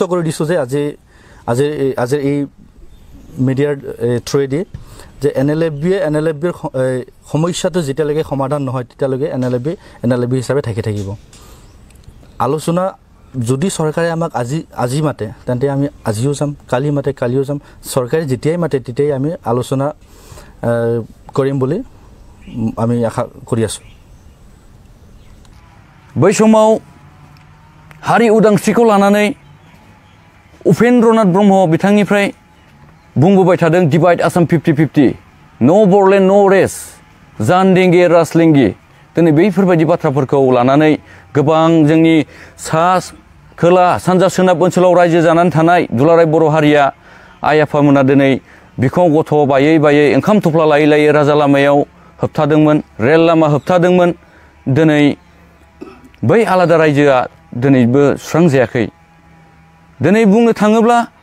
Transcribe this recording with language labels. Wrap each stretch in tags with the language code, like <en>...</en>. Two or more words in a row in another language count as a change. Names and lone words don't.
<as>কৰি দিছো যে আজি এই মিডিয়াৰ থ্ৰুদি যে NLFBৰ সমস্যাটো যেতিয়ালৈকে সমাধান নহয় তেতিয়ালৈকে NLFB হিচাপে থাকিব আলোচনা যদি সরকারে আমাক আজি মাতে তেন্তে আমি আজিও যাম কালি মাতে কালিও যাম সরকারে যেতিয়াই মাতে তেতিয়াই আমি আলোচনা কৰিম বুলি আমি আশা কৰি আছো</as> <brx>बै समाव हारि उदांस्रिखौ लानानै उपेन्द्रनाथ ब्रह्म बिथांनिफ्राय बुंबोबाय थादों</brx> <en>Divide Assam</en> <brx>50-50 नो बरलेण्ड नो रेस जानदेंगे राजलेंगे दिनै बैफोरबायदि बाथ्राफोरखौ लानानै गोबां जोंनि सा खोला सानजा सोनाब ओनसोलाव रायजो जानानै थानाय दुलाराय बर' हारिया आइ आफामोना दिनै बिखौ गथ' बायै बायै ओंखाम थफ्ला लायै लायै राजा लामायाव होबथादोंमोन रेल लामा होबथादोंमोन दिनै बै आलादा रायजोआ दिनैबो सुस्रांजायाखै दिनै बुंनो थाङोब्ला</brx>